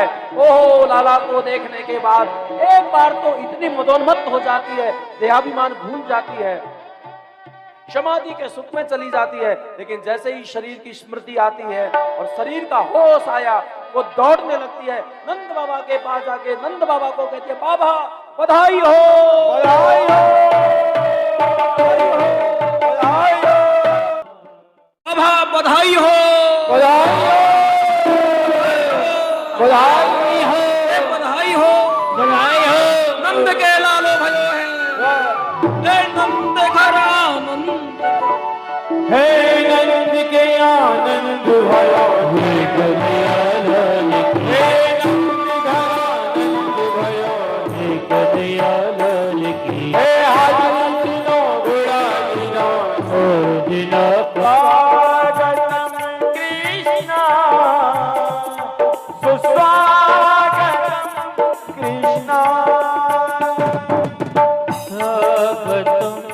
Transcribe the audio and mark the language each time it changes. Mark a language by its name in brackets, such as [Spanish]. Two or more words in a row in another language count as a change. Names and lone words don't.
[Hindi] ओहो, लाला को देखने के बाद एक बार तो इतनी मदोन्मत्त हो जाती है, देहाभिमान भूल जाती है, समाधि के सुख में चली जाती है। लेकिन जैसे ही शरीर की स्मृति आती है और शरीर का होश आया, वो दौड़ने लगती है, नंद बाबा के पास जाके नंद बाबा को कहती है, बाबा बधाई हो, बधाई हो, बधाई हो, बाबा बधाई हो, बधाई हो, बधाई हो। नंद के लालो भयो है, हे नंद घर आनंद, हे नंद के आनंद भयो, हे कन्हैयालाल की, हे नंद घर आनंद भयो, हे कन्हैयालाल की, हे हाथी तीनों घोड़ा तीनों और जिना स्वागतम कृष्णा, सुस्वागतम कृष्णा, स्वागतम